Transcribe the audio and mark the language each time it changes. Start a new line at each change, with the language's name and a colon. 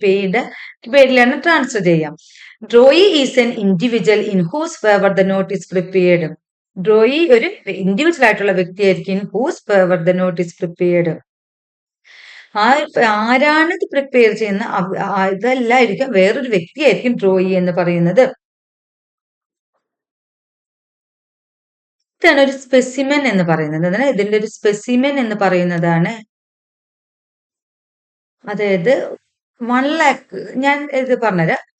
Malayalam: പേയിയുടെ പേരിലാണ് ട്രാൻസ്ഫർ ചെയ്യാം.
English: Drawee is an individual in whose favor the note is prepared.
Malayalam: Drawee ഒരു individual ആയിട്ടുള്ള വ്യക്തിയായിരിക്കും.
English: In whose favor the note is prepared.
Malayalam: ആരാണ് ഇത് prepare ചെയ്യുന്ന, ഇതല്ലായിരിക്കും, വേറൊരു വ്യക്തിയായിരിക്കും ഡ്രോയി എന്ന് പറയുന്നത്. ഇതാണ് ഒരു സ്പെസിമെൻ എന്ന് പറയുന്നത്. ഇതിന്റെ ഒരു സ്പെസിമെൻ എന്ന് പറയുന്നതാണ്, അതായത് 1 lakh, ഞാൻ ഇത് പറഞ്ഞുതരാം.